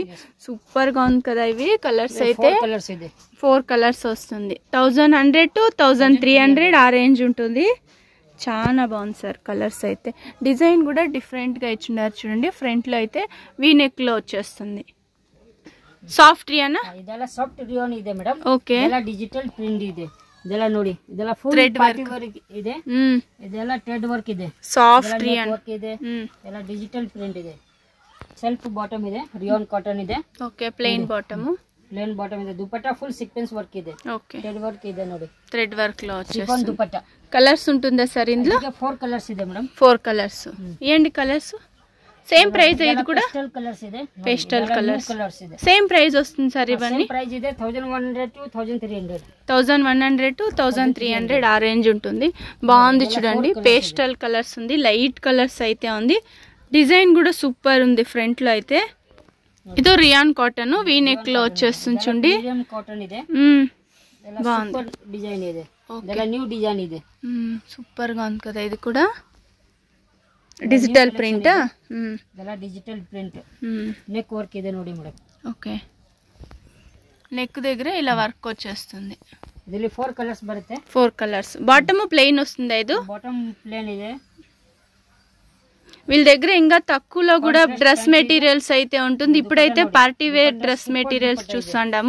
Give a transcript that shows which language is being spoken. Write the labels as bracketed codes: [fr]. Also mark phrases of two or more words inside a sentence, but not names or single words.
[te] సూపర్ గా ఉంది కదా ఇవి కలర్స్ అయితే. [kn] 4 కలర్స్ ಇದೆ. [te] 4 కలర్స్ వస్తుంది. 1100 to 1300 ఆ రేంజ్ ఉంటుంది. చాలా బాగుంది సార్ కలర్స్ అయితే. డిజైన్ కూడా డిఫరెంట్ గా ఇచ్చినారు చూడండి. ఫ్రంట్ లో అయితే [en] V neck [te] లో వచ్చేస్తుంది. [en] soft rayona? [kn] ಇದೆಲ್ಲ [en] soft rayon [kn] ಇದೆ ಮೇಡಂ. ಓಕೆ. ಇದೆಲ್ಲ [en] digital print [kn] ಇದೆ. ಇದೆಲ್ಲ ನೋಡಿ, ಇದೆಲ್ಲ [en] full party work [kn] ಇದೆ. ಇದೆಲ್ಲ [en] thread work [kn] ಇದೆ. [en] soft rayon [kn] ವರ್ಕ್ ಇದೆ. ಎಲ್ಲ [en] digital print [kn] ಇದೆ. [en] self bottom [kn] ಇದೆ. [en] rayon cotton [kn] ಇದೆ. [en] OK. Plain bottom. plain bottom [kn] ಇದೆ. ದುಪಟ್ಟಾ [en] full sequence work [kn] ಇದೆ. [te] ఓకే. [en] thread work [kn] ಇದೆ ನೋಡಿ. [en] thread work [te] లో ಸಿಫಾನ್ వచ్చేస్తుంది. దుపట్టా. కలర్స్ ఉంటుందా సార్ ఇందులో? [kn] 4 కలర్స్ ಇದೆ ಮೇಡಂ. [te] 4 కలర్స్. ఏంటి కలర్స్? [en] same price [te] ఇది కూడా? [en] pastel colours [kn] ಇದೆ. [en] pastel colours [kn] ಇದೆ. [en] same price [te] వస్తుంది సార్ ఇవన్నీ? [en] same price [kn] ಇದೆ. 1100 to 1300. [te] 1100 to 1300 ఆ రేంజ్ ఉంటుంది. బాగుంది చూడండి. [en] pastel colours [te] ఉంది. [en] light colours [te] అయితే ఉంది. డిజైన్ కూడా సూపర్ ఉంది ఫ్రంట్ లో అయితే. ఇది [en] rayon cotton V neck [te] లో వచ్చేస్తుంది చూడండి. [en] rayon cotton [kn] ಇದೆ. [te] బాగుంది. [kn] డిజైన్ ಇದೆ. ಇದೆಲ್ಲ [en] new design [kn] ಇದೆ. [te] సూపర్ గా ఉంది కదా ఇది కూడా. [en] digital print. [kn] ಇದೆಲ್ಲ [en] digital print. neck work [kn] ಇದೆ ನೋಡಿ ಮೇಡಂ. [te] ఓకే. నెక్ దగ్గర ఇలా వర్క్ వచ్చేస్తుంది. [kn] ಇದರಲ್ಲಿ 4 కలర్స్ ಬರುತ್ತೆ. [te] 4 కలర్స్. [en] bottom plain [te] వస్తుంది. ఇది [en] bottom plain [kn] ಇದೆ. [te] వీళ్ళ దగ్గర ఇంకా తక్కువలో కూడా [en] dress materials [te] అయితే ఉంటుంది. ఇప్పుడైతే [en] party wear dress materials [te] చూస్తాము.